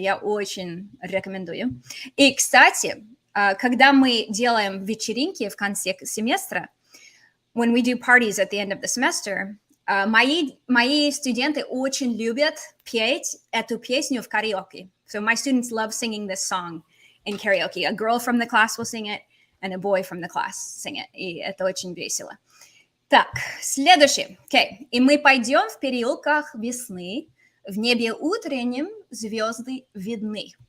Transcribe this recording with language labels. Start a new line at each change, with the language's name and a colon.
Russian: Я очень рекомендую. И, кстати, когда мы делаем вечеринки в конце семестра,
English: when we do parties at the end of the semester,
Russian: мои студенты очень любят петь эту песню в karaoke.
English: So my students love singing this song in karaoke. A girl from the class will sing it, and a boy from the class sing it.
Russian: И это очень весело. Так, следующий. Okay. И мы пойдем в переулках весны, в небе утреннем звезды видны.